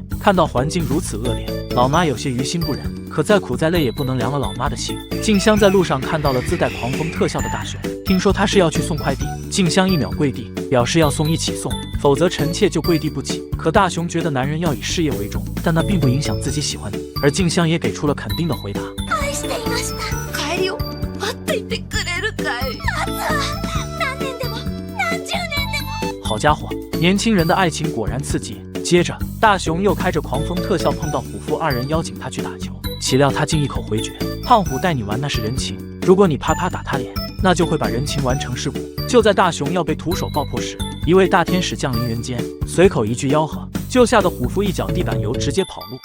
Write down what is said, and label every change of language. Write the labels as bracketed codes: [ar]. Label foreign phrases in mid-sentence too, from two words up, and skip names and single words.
[zh] 看到环境如此恶劣，老妈有些于心不忍，可再苦再累也不能凉了老妈的心。静香在路上看到了自带狂风特效的大雄，听说他是要去送快递，静香1秒跪地，表示要送一起送，否则臣妾就跪地不起。可大雄觉得男人要以事业为重，但那并不影响自己喜欢你。而静香也给出了肯定的回答。 [ja] 帰りを待っていてくれるかい？何年でも何十年でも。 [zh] 好家伙，年轻人的爱情果然刺激。接着，大雄又开着狂风特效碰到虎父2人，邀请他去打球，岂料他竟一口回绝。胖虎带你玩那是人情，如果你啪啪打他脸，那就会把人情玩成尸骨。就在大雄要被徒手爆破时，一位大天使降临人间，随口一句吆喝，就吓得虎父一脚地板油，直接跑路。